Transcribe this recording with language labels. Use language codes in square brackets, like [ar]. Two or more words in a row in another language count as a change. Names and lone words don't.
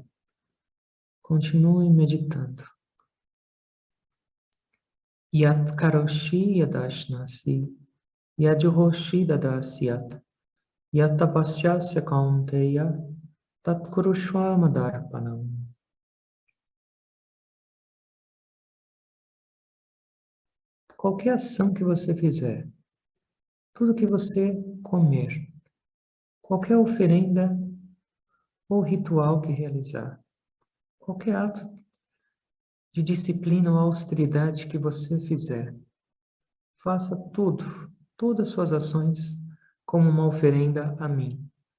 [pt] Continue meditando. [sa] Yat karoshi yadashnasi, yad juhoshi dadasyat, yat tapasyasya kaunteya, tat kurushva madarpanam. [pt] Qualquer ação que você fizer, tudo que você comer, qualquer oferenda ou ritual que realizar, qualquer ato de disciplina ou austeridade que você fizer, faça todas as suas ações como uma oferenda a mim.